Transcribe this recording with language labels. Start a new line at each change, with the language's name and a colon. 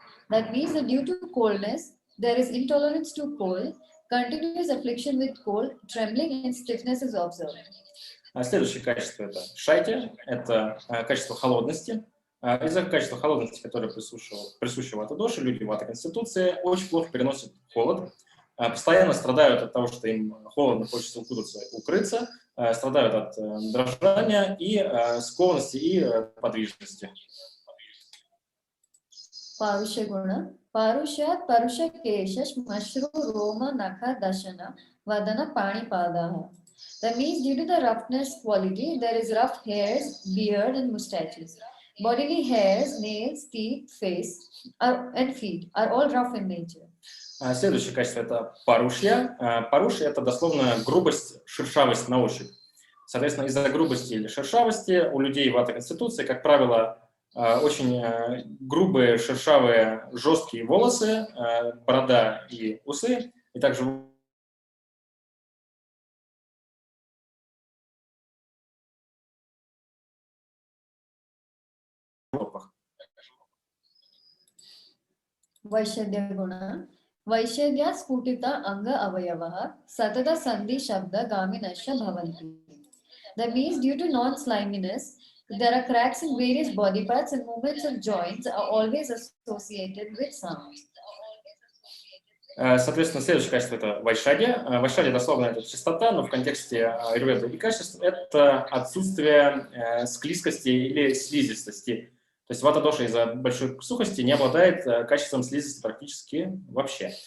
English: That means that due to coldness, there is intolerance to cold, continuous affliction with cold, trembling and stiffness is observed.
Russian: Следующее качество – это шайтя, это качество холодности. Из-за качества холодности, которое присуще вата доши, люди в этой конституции очень плохо переносят холод. постоянно страдают от того, что им холодно, хочется укрыться, страдают от дрожания и скованности и подвижности.
Sanskrit: Парушya guna. Parushya parusha kesha mashru roma nakha dashana vadana pani padaha.
English: That means due to the roughness quality, there is rough hairs, beard and mustaches. Bodily hairs, nails, teeth, face and feet are all rough in nature.
Russian: Следующее качество – это парушья. Парушья – это дословно грубость, шершавость на ощупь. Соответственно, из-за грубости или шершавости у людей вата конституции, как правило, очень грубые, шершавые, жесткие волосы, борода и усы, и также
Sanskrit: Vaishadya guna. Vaishadya sputita anga avayavaha satata sandhi shabda gaminasya bhavanti.
English: That means due to non-sliminess, there are cracks in various body parts and movements of joints are always associated with sound.
Russian: Соответственно, следующее качество – это вайшадья. Вайшадья дословно это чистота, но в контексте аюрведы и качеств это отсутствие склизкости или слизистости. То есть вата доша из-за большой сухости не обладает качеством слизисти практически вообще.